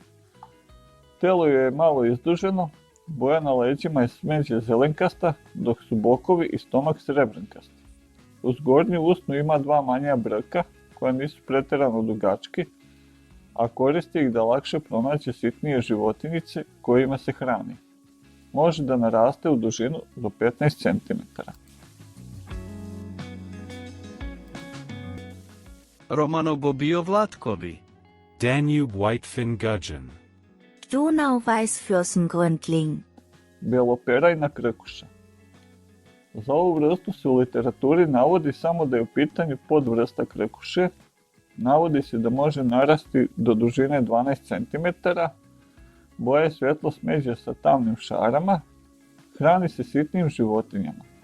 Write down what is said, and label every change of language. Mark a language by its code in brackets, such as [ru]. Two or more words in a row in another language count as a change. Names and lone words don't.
[sr] Telo je malo izduženo, boja na leđima je smeđe zelenkasta, dok su bokovi i stomak srebrenkasti. Uz gornju usnu ima 2 manja brka koja nisu pretjerano dugački, a koristi ih da lakše pronađe sitnije životinjice kojima se hrani. Može da naraste u dužinu do 15 cm. Romanobobio vlatkovi. [en] Danube whitefin gudgeon. [de] Donau Weißflossengründling. [sr] Beloperajna krkuša. Za ovu vrstu se u literaturi navodi samo da je u pitanju podvrsta krkuše. Navodi se da može narasti do dužine 12 cm, boje svetlo smeđe sa tamnim šarama, hrani se sitnim životinjama.